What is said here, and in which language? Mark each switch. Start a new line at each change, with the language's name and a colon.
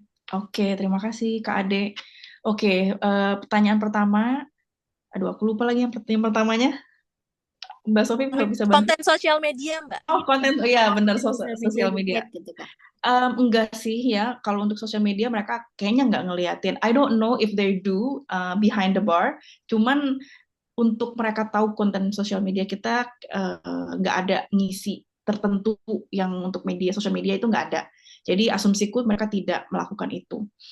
Indonesian: Oke, terima kasih Kak Ade. Oke, pertanyaan pertama. Aduh, aku lupa lagi yang pertanyaan pertamanya. Mbak Sofi bisa bantu? Konten sosial media, Mbak. Oh, konten. Oh iya, benar, Sosial media sosial di media. tag gitu, Kak. Enggak sih ya, kalau untuk sosial media mereka kayaknya nggak ngeliatin.
English: I don't know if they do behind the bar.
Indonesian: Cuman untuk mereka tahu konten sosial media kita nggak ada ngisi tertentu yang untuk media sosial media itu nggak ada. Jadi asumsiku mereka tidak melakukan itu.